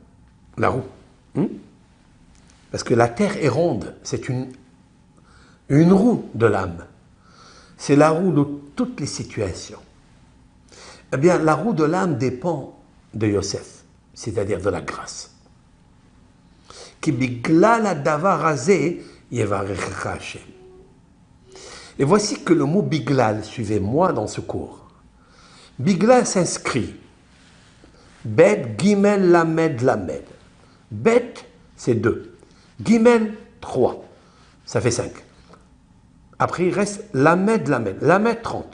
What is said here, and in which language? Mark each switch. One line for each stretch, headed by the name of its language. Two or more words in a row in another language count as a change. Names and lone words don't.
French: Parce que la terre est ronde, c'est une roue de l'âme. C'est la roue de toutes les situations. Eh bien, la roue de l'âme dépend de Yosef, c'est-à-dire de la grâce.
Hebrew: כי בגלל הדבר הזה יברכך השם.
French: Et voici que le mot Biglal, suivez-moi dans ce cours. Biglal s'inscrit.
Hebrew: בית, גימל, למד, למד.
French: Bet, c'est 2. Gimel, 3. Ça fait 5. Après, il reste Lamed, Lamed. Lamed, 30.